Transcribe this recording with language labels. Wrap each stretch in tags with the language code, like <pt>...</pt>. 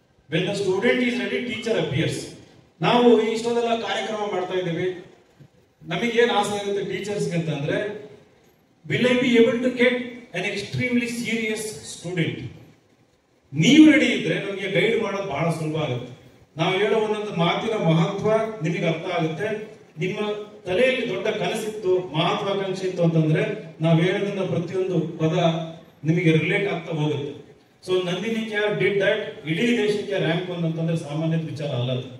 <en>When the student is ready, teacher appears.</en> <kn>ನಾವು ಇಷ್ಟೊಂದೆಲ್ಲ ಕಾರ್ಯಕ್ರಮ ಮಾಡ್ತಾ ಇದ್ದೀವಿ. ನಮಗೇನು ಆಸೆ ಇರುತ್ತೆ ಟೀಚರ್ಸ್ ಅಂತಂದ್ರೆ,</kn> <en>will I be able to get an extremely serious student?</en> <kn>ನೀವು ರೆಡಿ ಇದ್ರೆ ನಮಗೆ ಗೈಡ್ ಮಾಡೋದು ಬಹಳ ಸುಲಭ ಆಗುತ್ತೆ. ನಾವು ಹೇಳೋ ಒಂದೊಂದು ಮಾತಿನ ಮಹತ್ವ ನಿಮಗೆ ಅರ್ಥ ಆಗುತ್ತೆ. ನಿಮ್ಮ ತಲೆಯಲ್ಲಿ ದೊಡ್ಡ ಕನಸಿತ್ತು, ಮಹತ್ವಾಕಾಂಕ್ಷೆ ಇತ್ತು ಅಂತಂದ್ರೆ ನಾವು ಹೇಳೋದನ್ನ ಪ್ರತಿಯೊಂದು ಪದ ನಿಮಗೆ ರಿಲೇಟ್ ಆಗ್ತಾ ಹೋಗುತ್ತೆ.</kn> <en>so Nandini K R did that,</en> <kn>ಇಡೀ ದೇಶಕ್ಕೆ ರ್ಯಾಂಕ್ 1 ಅಂತಂದ್ರೆ ಸಾಮಾನ್ಯ ವಿಚಾರ ಅಲ್ಲ.</kn>